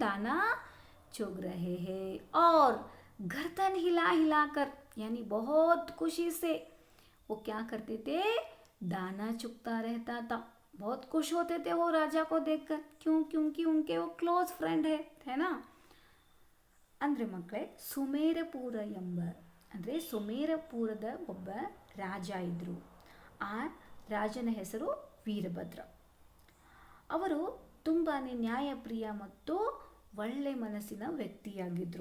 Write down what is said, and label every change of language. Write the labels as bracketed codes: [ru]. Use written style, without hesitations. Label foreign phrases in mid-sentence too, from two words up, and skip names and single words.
[hi] दाना चुग रहे हैं और गर्दन हिला हिला कर यानी बहुत खुशी से वो क्या करते थे? दाना चुगता रहता था। बहुत खुश होते थे वो राजा को देखकर। क्यों? क्योंकि उनके वो [en] close friend [hi] है ना। [kn] ಅಂದ್ರೆ ಮಕ್ಕಳೇ, ಸುಮೇರಪುರ ಎಂಬ ಅಂದರೆ ಸುಮೇರಪುರದ ಒಬ್ಬ ರಾಜ ಇದ್ದರು. ಆ ರಾಜನ ಹೆಸರು ವೀರಭದ್ರ. ಅವರು ತುಂಬಾ ನ್ಯಾಯಪ್ರಿಯ ಮತ್ತು ಒಳ್ಳೆ ಮನಸ್ಸಿನ ವ್ಯಕ್ತಿಯಾಗಿದ್ದರು.